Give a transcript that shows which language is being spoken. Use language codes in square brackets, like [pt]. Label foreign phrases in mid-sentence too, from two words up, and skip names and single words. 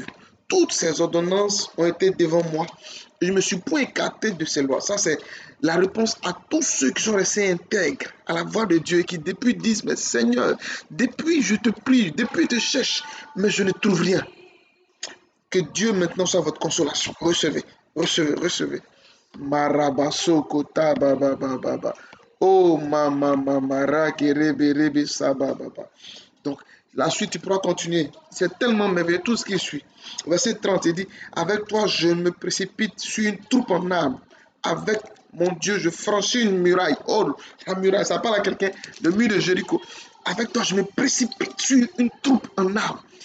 [fr] Toutes ces ordonnances ont été devant moi. Je ne me suis point écarté de ces lois. Ça, c'est la réponse à tous ceux qui sont restés intègres à la voix de Dieu et qui depuis disent, mais Seigneur, depuis je te prie, depuis je te cherche, mais je ne trouve rien. Que Dieu maintenant soit votre consolation. Recevez, recevez, recevez. Marabaso kota baba baba. Oh mama mama rebe rebe saba baba. Donc la suite tu pourras continuer. C'est tellement merveilleux tout ce qui suit. Verset 30 il dit, avec toi je me précipite sur une troupe en armes. Avec mon Dieu je franchis une muraille. Oh la muraille, ça parle à quelqu'un. Le mur de Jéricho. Avec toi je me précipite sur une troupe en armes.